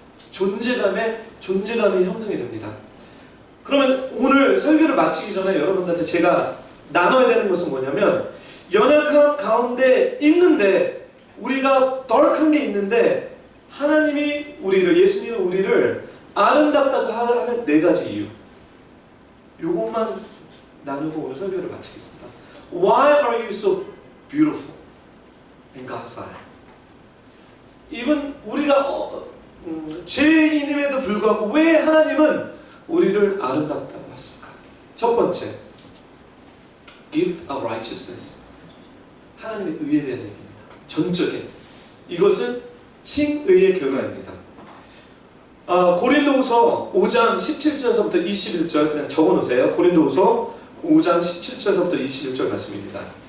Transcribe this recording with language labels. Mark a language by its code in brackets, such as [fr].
[ko] 존재감이 형성이 됩니다. 그러면 오늘 설교를 마치기 전에 여러분들한테 제가 나눠야 되는 것은 뭐냐면 연약한 가운데 있는데 우리가 덜큰 게 있는데 하나님이 우리를, 예수님이 우리를 아름답다고 하는 네 가지 이유, 요것만 나누고 오늘 설교를 마치겠습니다. [en] Why are you so beautiful in God's sight? [ko] even 우리가 죄인임에도 불구하고 왜 하나님은 우리를 아름답다고 하실까? 첫 번째, [en] gift of righteousness. [ko] 하나님의 의에 대한 얘기입니다. 전적인. 이것은 칭의의 결과입니다. 고린도후서 5장 17절에서부터 21절 그냥 적어놓으세요. 고린도후서 5장 17절에서부터 21절 말씀입니다.